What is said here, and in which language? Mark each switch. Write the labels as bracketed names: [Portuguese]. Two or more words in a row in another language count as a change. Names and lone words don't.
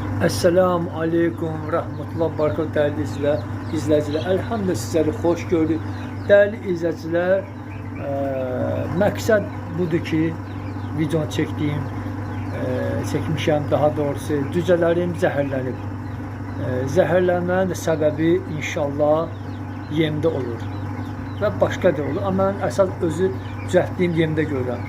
[Arabic] السلام عليكم رحمة الله بركاته [Turkish] değerli izleyiciler. Elhamdülillah sizleri hoş gördük. Değerli izleyiciler, [Azerbaijani] məqsəd budur ki, video çekmişəm daha doğrusu cücələrim zəhərlənib. Zəhərlənmənin səbəbi inşallah yemdə olur və başqa da olur. Amma mən əsas özü düzəltdiyim yemdə görürəm.